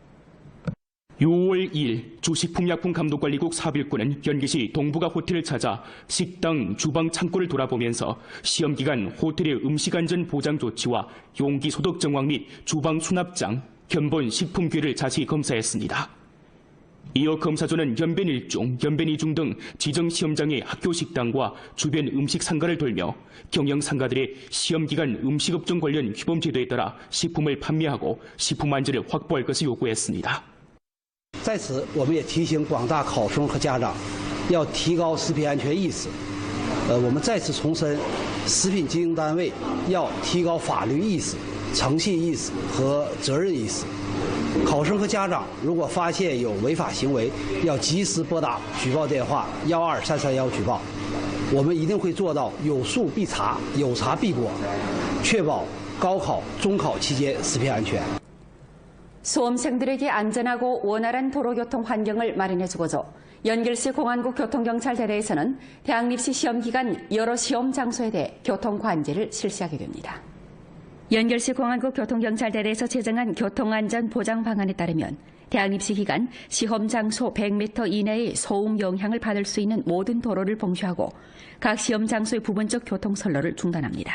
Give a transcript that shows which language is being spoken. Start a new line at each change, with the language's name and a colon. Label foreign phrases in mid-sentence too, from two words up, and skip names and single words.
Korean: 6월 2일 주식품약품감독관리국 사업일꾼은 연기시 동부가 호텔을 찾아 식당, 주방 창고를 돌아보면서 시험기간 호텔의 음식안전 보장 조치와 용기 소독 정황 및 주방 수납장, 견본 식품괴를 자세히 검사했습니다. 이어 검사조는 연변 1중, 연변 2중 등 지정 시험장의 학교 식당과 주변 음식 상가를 돌며 경영 상가들의 시험기간 음식업종 관련 규범 제도에 따라 식품을 판매하고 식품 안전을 확보할 것을 요구했습니다.
Chinese: 在此，我们也提醒广大考生和家长，要提高食品安全意识。我们再次重申，食品经营单位要提高法律意识、诚信意识和责任意识。考生和家长如果发现有违法行为，要及时拨打举报电话12331举报。我们一定会做到有数必查、有查必果，确保高考、中考期間食品安全。
Korean: 수험생들에게 안전하고 원활한 도로교통 환경을 마련해주고자 연길시 공안국 교통경찰대대에서는 대학입시 시험 기간 여러 시험 장소에 대해 교통관제를 실시하게 됩니다. 연길시 공안국 교통경찰대대에서 제정한 교통안전 보장 방안에 따르면 대학입시 기간 시험 장소 100m 이내의 소음 영향을 받을 수 있는 모든 도로를 봉쇄하고 각 시험 장소의 부분적 교통 선로를 중단합니다.